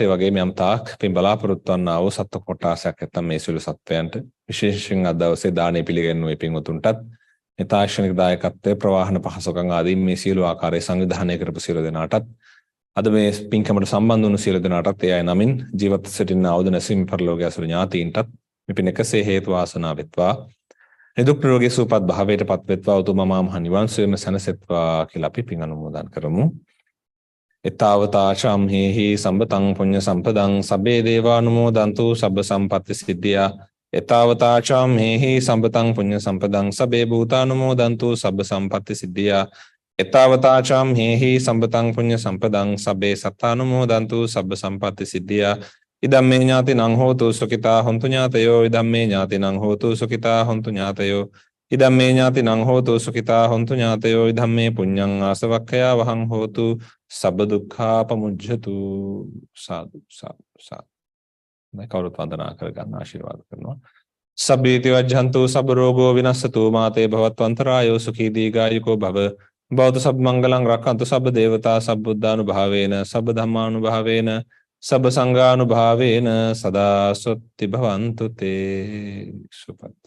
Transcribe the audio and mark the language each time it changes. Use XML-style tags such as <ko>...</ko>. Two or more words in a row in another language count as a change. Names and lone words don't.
<si>ඒ වගේම යම් තාක් පින් බලාපොරොත්තු වන්නා වූ සත්ව කොටාසයක් නැත්නම් මේ සියලු සත්වයන්ට විශේෂයෙන් අද දවසේ දානය පිළිගන්නුවේ පින්වතුන්ටත් මේ තාක්ෂණික දායකත්වයේ ප්‍රවාහන පහසුකම් ආදී මේ සියලු ආකාරයේ සංවිධානය කරපු සියලු දෙනාටත් අද මේ පින්කමට සම්බන්ධ වුණු සියලු දෙනාටත් ඒ අය නමින් ජීවත් සිටින අවුද නැසීම පරලෝකයේ අසුර ඥාතීන්ටත් මේ පින් එකසේ හේතු වාසනා වෙත්වා නිදුක් නිරෝගී සුවපත් භාවයට පත් වෙත්වා උතුම් මහා නිවන් සුවයම සැනසෙත්වා කියලා අපි පින් අනුමෝදන් කරමු.</si> <pi>එතාවතා චම්හෙහි සම්බතං පුඤ්ඤ සම්පදං සබ්බේ දේවානුමෝදන්තු සබ්බ සම්පත්ති සිද්ධියා එතාවතා චම්හෙහි සම්බතං පුඤ්ඤ සම්පදං සබ්බේ භූතානුමෝදන්තු සබ්බ සම්පත්ති සිද්ධියා එතාවතා චම්හෙහි සම්බතං පුඤ්ඤ සම්පදං සබ්බේ සත්තානුමෝදන්තු සබ්බ සම්පත්ති සිද්ධියා ඉදම්මේ ඥාතිනං හෝතු සුඛිතා හොන්තු ඥාතයෝ ඉදම්මේ ඥාතිනං හෝතු සුඛිතා හොන්තු ඥාතයෝ ඉදම්මේ ඥාතිනං හෝතු සුඛිතා හොන්තු ඥාතයෝ ඉදම්මේ පුඤ්ඤං ආසවක්ඛයා වහං හෝතු සබ්බ දුක්ඛා පමුජ්ජතු සාදු සාදු සාදු.</pi> <si>මේ කවුරුත් වන්දනා කරගන්න ආශිර්වාද කරනවා.</si> <pi>සබ්බීති වජ්ජන්තු සබ්බ රෝගෝ විනස්සතු මාතේ භවත්වන්තරායෝ සුඛී දීඝායුකෝ භව භවතු සබ්බ මංගලං රක්ඛන්තු සබ්බ දේවතා සබ්බුද්ධානුභාවේන සබ්බ ධම්මානුභාවේන සබ්බ සංඝානුභාවේන සදා සොත්ති භවන්තු තේ සුපත්.</pi>